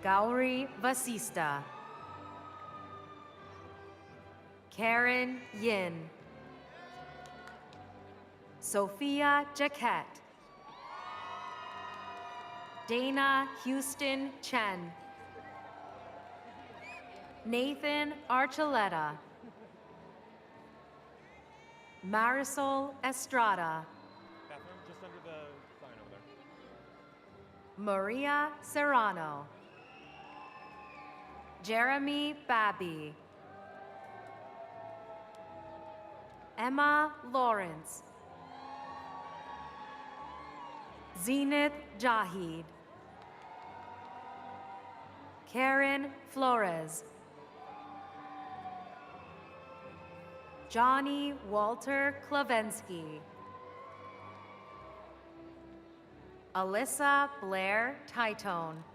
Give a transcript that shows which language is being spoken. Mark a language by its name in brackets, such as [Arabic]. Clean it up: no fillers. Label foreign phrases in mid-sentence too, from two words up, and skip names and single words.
[English] Gauri Vasista, Karen Yin, Sophia Jaquette, Dana Houston Chen, Nathan Archuleta, Marisol Estrada, Bathroom, just under the sign over there. Maria Serrano, Jeremy Babby, Emma Lawrence, Zenith Jahid, Karen Flores, Johnny Walter Klavensky, Alyssa Blair Titone,